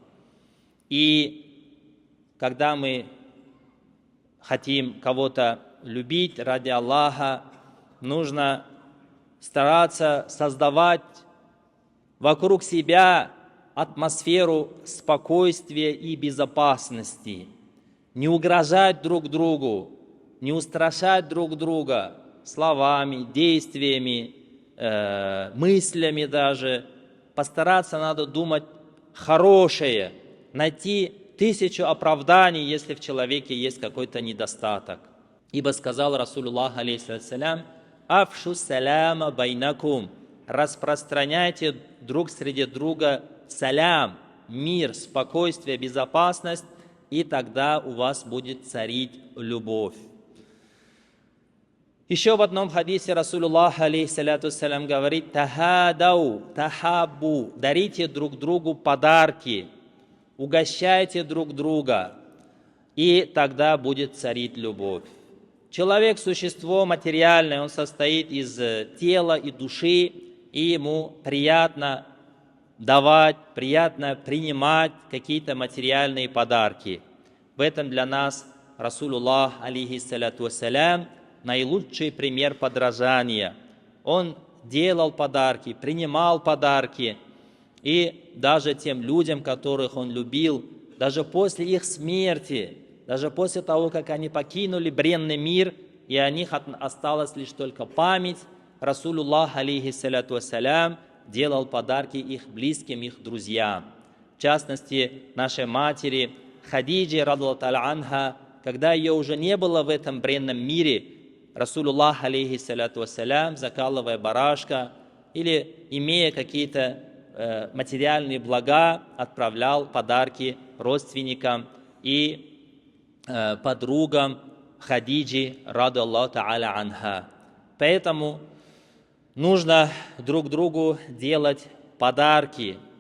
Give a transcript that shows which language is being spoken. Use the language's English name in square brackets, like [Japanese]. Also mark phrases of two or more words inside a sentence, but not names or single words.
[Russian] И когда мы хотим кого-то любить ради Аллаха, нужно стараться создавать вокруг себя атмосферу спокойствия и безопасности, не угрожать друг другу, не устрашать друг друга словами, действиями, мыслями даже. Постараться надо думать хорошее, найти 1000 оправданий, если в человеке есть какой-то недостаток. Ибо сказал Расулуллах, алейхиссалям: [Arabic] «أفشوا السلام بينكم», [Russian] распространяйте друг среди друга салям, мир, спокойствие, безопасность, и тогда у вас будет царить любовь. Еще в одном хадисе Расулуллах, алейхиссалям, говорит: [Arabic] «تهادوا، تحابوا», [Russian] дарите друг другу подарки, угощайте друг друга, и тогда будет царить любовь. Человек – существо материальное, он состоит из тела и души, и ему приятно давать, приятно принимать какие-то материальные подарки. В этом для нас Расулуллах, [Arabic] عليه الصلاة والسلام, [Russian] наилучший пример подражания. Он делал подарки, принимал подарки, и даже тем людям, которых он любил, даже после их смерти, даже после того, как они покинули бренный мир, и о них осталась лишь только память, [Arabic] رسول الله، عليه الصلاة والسلام, [Russian] делал подарки их близким, их друзьям. В частности, нашей матери Хадиджи, [Arabic] رضي الله تعالى عنها, [Russian] когда ее уже не было в этом бренном мире, Расулуллах, [Arabic] عليه الصلاة والسلام, [Russian] закалывая барашка или имея какие-то материальные блага, отправлял подарки родственникам и подругам Хадиджи, [Arabic] رضي الله تعالى عنها. [Russian] Поэтому нужно друг другу делать подарки.